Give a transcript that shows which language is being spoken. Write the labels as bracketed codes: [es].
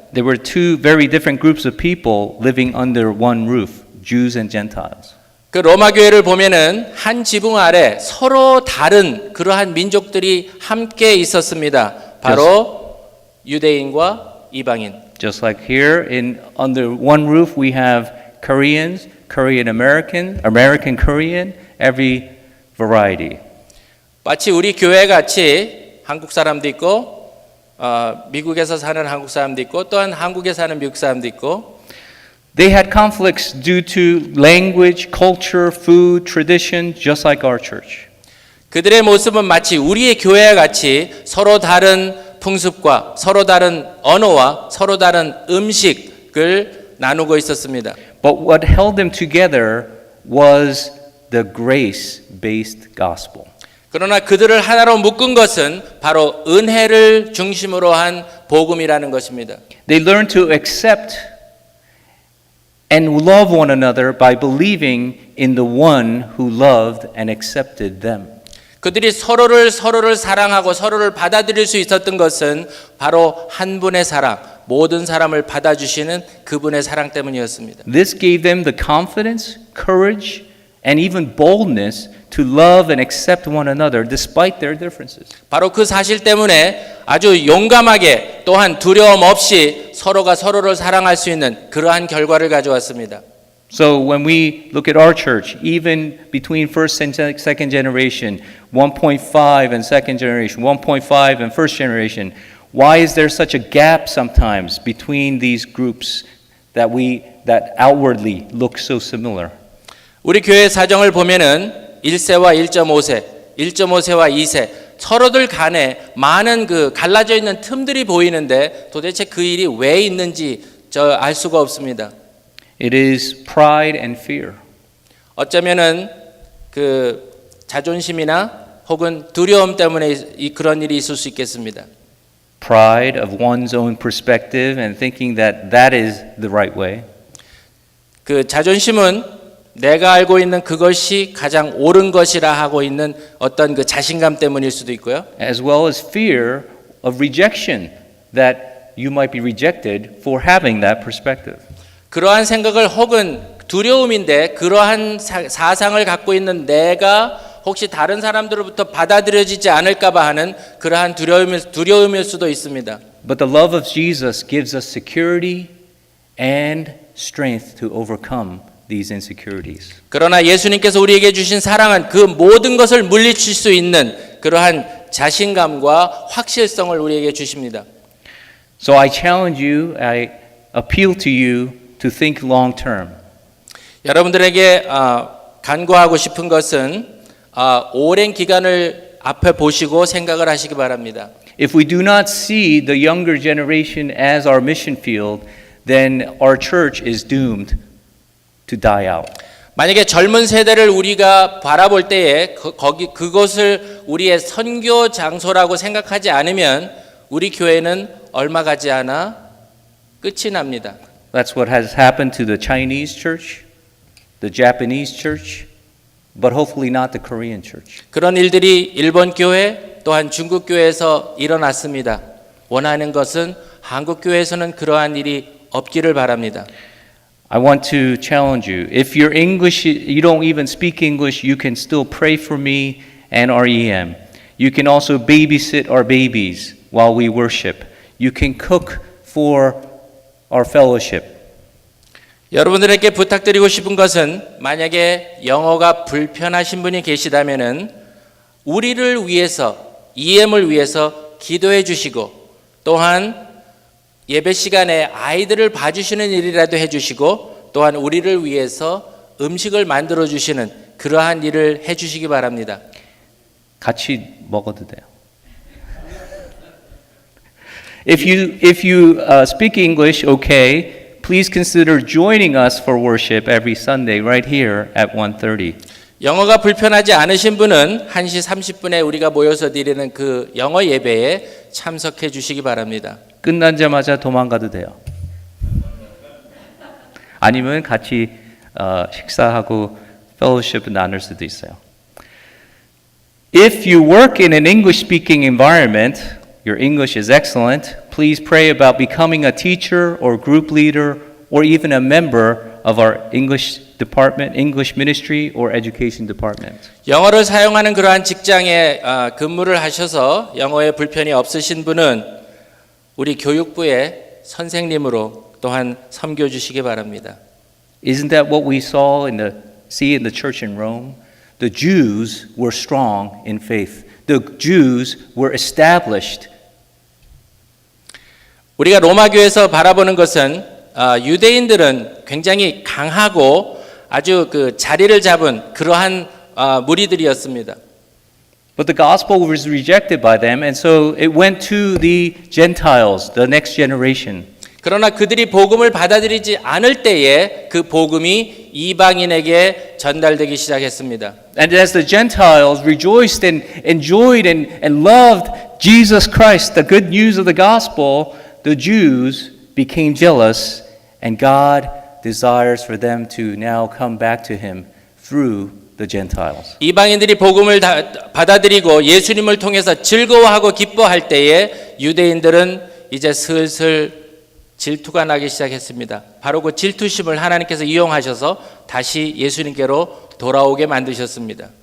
[en] There were two very different groups of people living under one roof, Jews and Gentiles. [ko] 그 로마 교회를 보면은 한 지붕 아래 서로 다른 그러한 민족들이 함께 있었습니다. 바로 유대인과 이방인. [en] Just like here under one roof we have Koreans, Korean American, American Korean, every variety. [ko] 마치 우리 교회 같이 한국 사람도 있고 미국에서 사는 한국 사람도 있고 또한 한국에 사는 미국 사람도 있고 [en] They had conflicts due to language, culture, food, tradition, just like our church. [ko] 그들의 모습은 마치 우리의 교회와 같이 서로 다른 풍습과 서로 다른 언어와 서로 다른 음식을 나누고 있었습니다. [en] But what held them together was the grace-based gospel. [ko] 그러나 그들을 하나로 묶은 것은 바로 은혜를 중심으로 한 복음이라는 것입니다. [en] They learned to accept and love one another by believing in the one who loved and accepted them. [ko] 그들이 서로를 사랑하고 서로를 받아들일 수 있었던 것은 바로 한 분의 사랑, 모든 사람을 받아주시는 그분의 사랑 때문이었습니다. [en] This gave them the confidence, courage, and even boldness to love and accept one another despite their differences. [ko] 바로 그 사실 때문에 아주 용감하게 또한 두려움 없이 서로가 서로를 사랑할 수 있는 그러한 결과를 가져왔습니다. [en] So when we look at our church, even between first and second generation, 1.5 and second generation, 1.5 and first generation, why is there such a gap sometimes between these groups that outwardly look so similar? [ko] 우리 교회 사정을 보면은 1세와 1.5세, 1.5세와 2세 서로들 간에 많은 그 갈라져 있는 틈들이 보이는데 도대체 그 일이 왜 있는지 알 수가 없습니다. [en] It is pride and fear. [ko] 어쩌면은 그 자존심이나 혹은 두려움 때문에 그런 일이 있을 수 있겠습니다. [en] Pride of one's own perspective and thinking that that is the right way. [ko] 그 자존심은 내가 알고 있는 그것이 가장 옳은 것이라 하고 있는 어떤 그 자신감 때문일 수도 있고요. [en] As well as fear of rejection, that you might be rejected for having that perspective. [ko] 그러한 생각을 혹은 두려움인데 그러한 사상을 갖고 있는 내가 혹시 다른 사람들로부터 받아들여지지 않을까봐 하는 그러한 두려움일 수도 있습니다. [en] But the love of Jesus gives us security and strength to overcome these insecurities. [ko] 그러나 예수님께서 우리에게 주신 사랑은 그 모든 것을 물리칠 수 있는 그러한 자신감과 확실성을 우리에게 주십니다. [en] So I challenge you, I appeal to you to think long term. [ko] 여러분들에게 간구하고 싶은 것은 오랜 기간을 앞에 보시고 생각을 하시기 바랍니다. [en] If we do not see the younger generation as our mission field, then our church is doomed to die out. [ko] 만약에 젊은 세대를 우리가 바라볼 때에 그것을 우리의 선교 장소라고 생각하지 않으면 우리 교회는 얼마 가지 않아 끝이 납니다. [en] That's what has happened to the Chinese church, the Japanese church, but hopefully not the Korean church. [ko] 그런 일들이 일본 교회 또한 중국 교회에서 일어났습니다. 원하는 것은 한국 교회에서는 그러한 일이 없기를 바랍니다. [en] I want to challenge you. If you're English, you don't even speak English, you can still pray for me and our EM. You can also babysit our babies while we worship. You can cook for our fellowship. [ko] 여러분들에게 부탁드리고 싶은 것은 만약에 영어가 불편하신 분이 계시다면은 우리를 위해서 EM을 위해서 기도해 주시고 또한 예배 시간에 아이들을 봐주시는 일이라도 해주시고 또한 우리를 위해서 음식을 만들어 주시는 그러한 일을 해주시기 바랍니다. 같이 먹어도 돼요. [en] If you speak English, okay, please consider joining us for worship every Sunday right here at 1:30. [ko] 영어가 불편하지 않으신 분은 1시 30분에 우리가 모여서 드리는 그 영어 예배에 참석해 주시기 바랍니다. 끝나자마자 도망가도 돼요. 아니면 같이 식사하고 fellowship 나눌 수도 있어요. [en] If you work in an English-speaking environment, your English is excellent. Please pray about becoming a teacher or group leader or even a member of our English department, English ministry or education department. [ko] 영어를 사용하는 그러한 직장에 근무를 하셔서 영어에 불편이 없으신 분은 우리 교육부의 선생님으로 또한 섬겨 주시기 바랍니다. [en] Isn't that what we see in the church in Rome? The Jews were strong in faith. The Jews were established. [ko] 우리가 로마 교회에서 바라보는 것은 유대인들은 굉장히 강하고 아주 그 자리를 잡은 그러한 무리들이었습니다. [en] But the gospel was rejected by them, and so it went to the Gentiles, the next generation. [ko] 그러나 그들이 복음을 받아들이지 않을 때에 그 복음이 이방인에게 전달되기 시작했습니다. [en] And as the Gentiles rejoiced and enjoyed and loved Jesus Christ, the good news of the gospel, the Jews became jealous, and God desires for them to now come back to him through the Gentiles. [ko] 이방인들이 복음을 받아들이고 예수님을 통해서 즐거워하고 기뻐할 때에 유대인들은 이제 슬슬 질투가 나기 시작했습니다. 바로 그 질투심을 하나님께서 이용하셔서 다시 예수님께로 돌아오게 만드셨습니다.